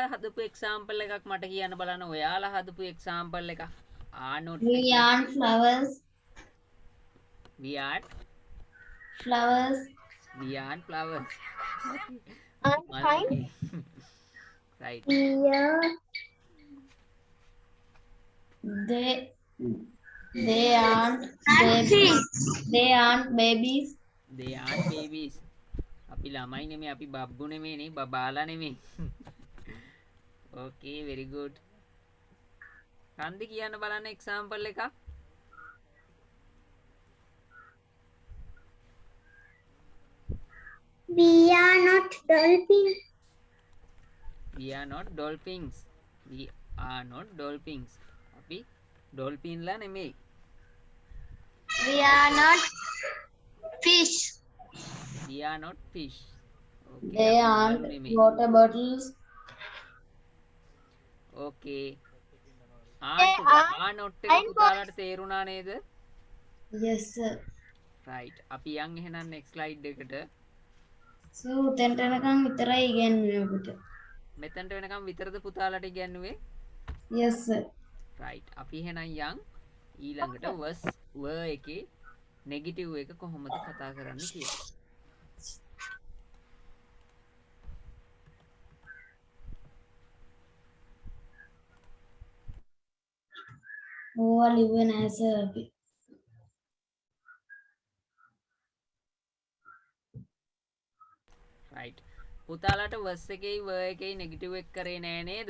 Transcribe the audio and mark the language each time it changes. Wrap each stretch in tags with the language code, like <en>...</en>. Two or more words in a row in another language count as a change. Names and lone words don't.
<si>හදපු example එකක් මට කියන්න බලන්න ඔයාලා හදපු example එක not</si> <en>We aren't flowers. we are Flowers. we aren't flowers I'm fine. right Yeah. They aren't babies. They aren't babies. they aren't babies</en> <si>අපි ළමයි නෙමෙයි අපි බබ්බු නෙමෙයිනේ බබාලා නෙමෙයි</si> <en>okay very good</en> <si>කන්දි කියන්න බලන්න example එකක්</si> <en>We are not dolphins. we are not dolphins we are not dolphins</en> <si>අපි dolphin ලා නෙමෙයි</si> <en>We are not fish. we are not fish okay They</en> <si>අපි</si> <en>aren't</en> <si>emalu නෙමෙයි</si> <en>water bottles. okay They are not</en> <si>එක පුතාලට තේරුණා නේද</si> <en>Yes, sir.</en> <si>right අපි යන් එහෙනම්</si> <en>next slide</en> <si>එකට So, උතෙන්ට එනකම් විතරයි ඉගෙනුවේ ඔබට. මෙතනට වෙනකම් විතරද පුතාලට ඉගැන්නුවේ</si> <en>Yes, sir.</en> <si>right අපි එහෙනම් යන් ඊළඟට</si> <en>was were</en> <si>එකේ negative එක කොහොමද කතා කරන්න කියලා ඕවා ලිව්වේ නැහැ සර් අපි. right පුතාලට was එකේයි were එකේයි negative එක කරේ නෑ නේද</si>